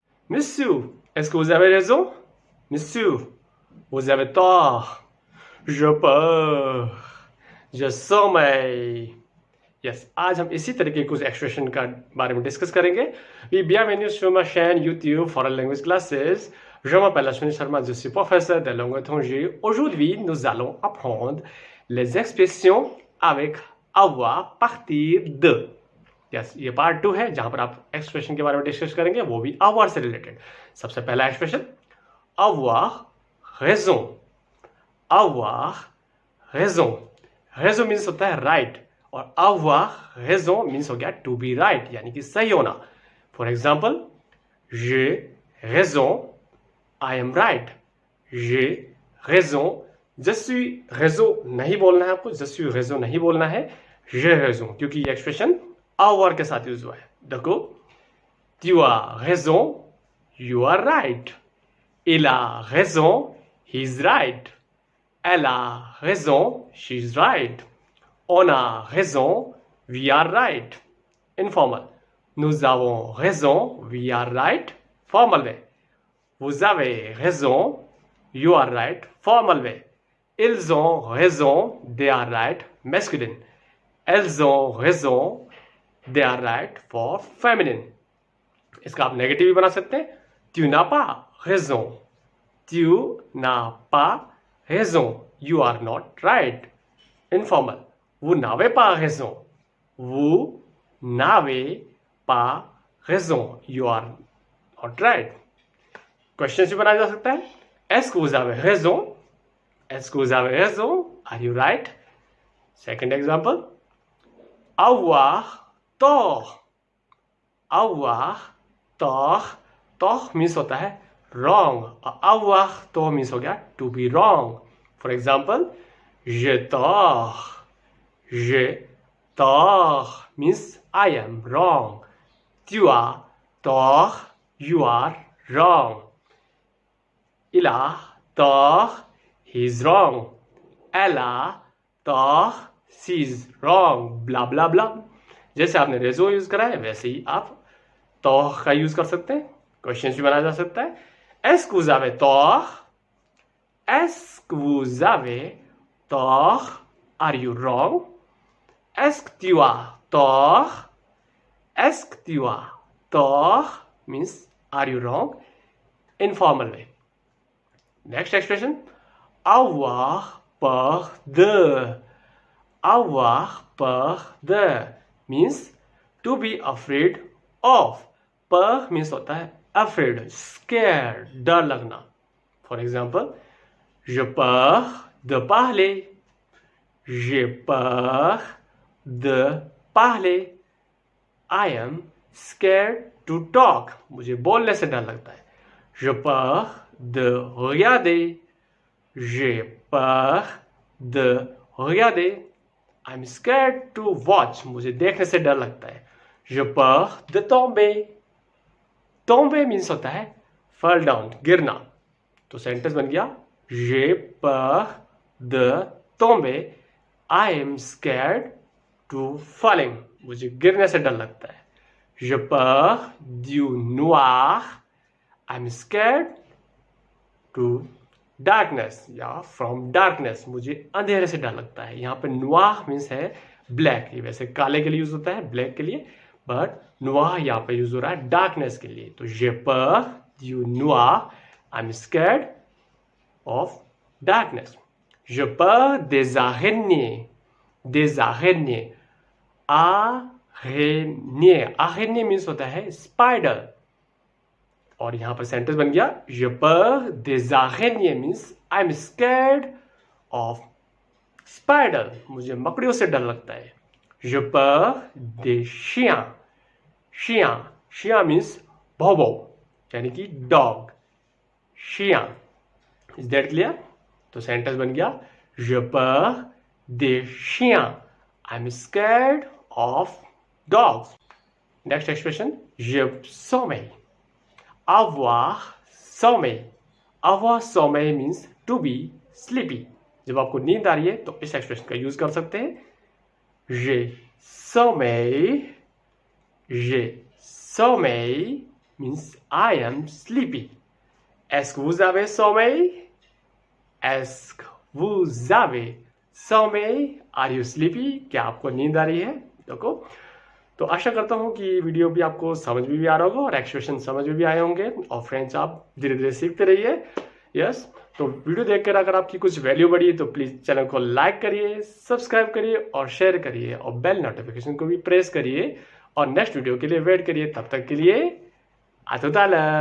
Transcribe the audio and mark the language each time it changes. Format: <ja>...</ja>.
<fr>Monsieur, est-ce que vous avez raison? Monsieur, vous avez tort. Je pars. Je sommeille.</fr> <hi>Yes आज हम इसी तरीके के कुछ एक्सप्रेशन का बारे में डिस्कस करेंगे.</hi> <fr>Bienvenue sur ma chaîne YouTube Foreign Language Classes. Je m'appelle Ashwani Sharma, je suis professeur de langue étrangère. Aujourd'hui, nous allons apprendre les expressions avec avoir, partir de.</fr> <hi>Yes ये part 2 है जहां पर आप expression के बारे में discuss करेंगे, वो भी avoir से रिलेटेड. सबसे पहला expression</hi> <fr>avoir raison. avoir raison.</fr> <hi>raison means होता है राइट और</hi> <fr>avoir raison</fr> <hi>मीन्स हो गया टू बी राइट यानी कि सही होना.</hi> <en>for example</en> <fr>j'ai raison,</fr> <en>I am right.</en> <fr>j'ai raison, je suis raison</fr> <hi>नहीं बोलना है आपको,</hi> <fr>je suis raison</fr> <hi>नहीं बोलना है,</hi> <fr>j'ai raison</fr> <hi>क्योंकि ये एक्सप्रेशन avoir के साथ यूज हुआ है.</hi> <fr>देखो, tu as raison,</fr> <en>you are right.</en> <fr>Il a raison,</fr> <en>he is right.</en> <fr>Elle a raison,</fr> <en>she is right.</en> <fr>On a raison,</fr> <en>we are right. Informal.</en> <fr>Nous avons raison,</fr> <en>we are right. Formal way.</en> <fr>Vous avez raison,</fr> <en>you are right. Formal way.</en> <fr>Ils ont raison,</fr> <en>they are right. Masculine.</en> <fr>Elles ont raison,</fr> <en>they are right for feminine.</en> <hi>इसका आप negative भी बना सकते हैं.</hi> <fr>Tu n'as pas raison. Tu n'as pas raison.</fr> <en>You are not right. Informal.</en> <fr>Vous n'avez pas raison. Vous n'avez pas raison.</fr> <en>You are not right.</en> <hi>Question भी बनाया जा सकता है.</hi> <fr>Est-ce que vous avez raison? Est-ce que vous avez raison?</fr> <en>Are you right? Second example.</en> <fr>Avoir tort. avoir tort.</fr> <hi>tort means होता है wrong.</hi> <fr>avoir tort</fr> <hi>means हो गया</hi> <en>to be wrong. For example,</en> <fr>j'ai tort. j'ai tort</fr> <en>means I am wrong.</en> <fr>Tu as tort,</fr> <en>you are wrong.</en> <fr>Il a tort,</fr> <en>he is wrong.</en> <fr>Elle a tort,</fr> <en>she is wrong. blah blah blah.</en> <hi>जैसे आपने रेजो use करा है वैसे ही आप tort का use कर सकते हैं. क्वेश्चन भी बनाया जा सकता है.</hi> <fr>Est-ce que vous avez tort? Est-ce que vous avez tort?</fr> <en>Are you wrong?</en> <fr>Est-ce que tu as tort? Est-ce que tu as tort</fr> <en>means are you wrong? Informal way. Next expression.</en> <fr>Avoir peur de. Avoir peur de</fr> <en>means to be afraid of.</en> <hi>Peur means होता है</hi> <en>afraid, scared,</en> <hi>डर लगना.</hi> <en>For example,</en> <fr>j'ai peur de parler. J'ai peur de parler.</fr> <en>I am scared to talk.</en> <hi>मुझे बोलने से डर लगता है.</hi> <fr>J'ai peur de regarder. J'ai peur de regarder.</fr> <en>I'm scared to watch.</en> <hi>मुझे देखने से डर लगता है.</hi> <fr>J'ai peur de tomber.</fr> <hi>tomber means होता है</hi> <en>fall down,</en> <hi>गिरना. तो सेंटेंस बन गया</hi> <fr>j'ai peur de tomber.</fr> <en>I am scared to falling.</en> <hi>मुझे गिरने से डर लगता है.</hi> <fr>J'ai peur du noir.</fr> <en>I'm scared to darkness या from darkness.</en> <hi>मुझे अंधेरे से डर लगता है. यहाँ पे noir means है ब्लैक. ये वैसे काले के लिए यूज होता है, ब्लैक के लिए, बट noir यहाँ पे यूज हो रहा है डार्कनेस के लिए.</hi> <fr>तो j'ai peur du noir.</fr> <en>I'm scared of darkness.</en> <fr>J'ai peur des araignées. Des araignées. Araignée.</fr> <hi>Araignée means होता है स्पाइडर. और यहां पर सेंटेंस बन गया</hi> <fr>j'ai peur des araignées</fr> <en>means I'm scared of spider.</en> <hi>मुझे मकड़ियों से डर लगता है.</hi> <fr>j'ai peur des chiens. chien.</fr> <hi>chien means भौंभौ यानी कि dog. chien.</hi> <en>Is that clear?</en> <hi>तो सेंटेंस बन गया</hi> <fr>j'ai peur des chiens.</fr> <en>I'm scared of dogs. Next expression,</en> <fr>je sommeil. Avoir sommeil. Avoir sommeil</fr> <en>means to be sleepy.</en> <hi>जब आपको नींद आ रही है तो इस एक्सप्रेशन का यूज कर सकते हैं.</hi> <fr>J'ai sommeil. J'ai sommeil</fr> <en>means I am sleepy.</en> <fr>Est-ce que vous avez sommeil? Est-ce que vous avez sommeil?</fr> <en>Are you sleepy?</en> <hi>क्या आपको नींद आ रही है? देखो, तो आशा करता हूँ कि वीडियो भी आपको समझ में भी आ रहा होगा और एक्सप्रेशन समझ में भी आए होंगे और फ्रेंड्स आप धीरे धीरे सीखते रहिए. यस, तो वीडियो देखकर अगर आपकी कुछ वैल्यू बढ़ी तो प्लीज चैनल को लाइक करिए, सब्सक्राइब करिए और शेयर करिए और बेल नोटिफिकेशन को भी प्रेस करिए और नेक्स्ट वीडियो के लिए वेट करिए. तब तक के लिए आतुताला.</hi>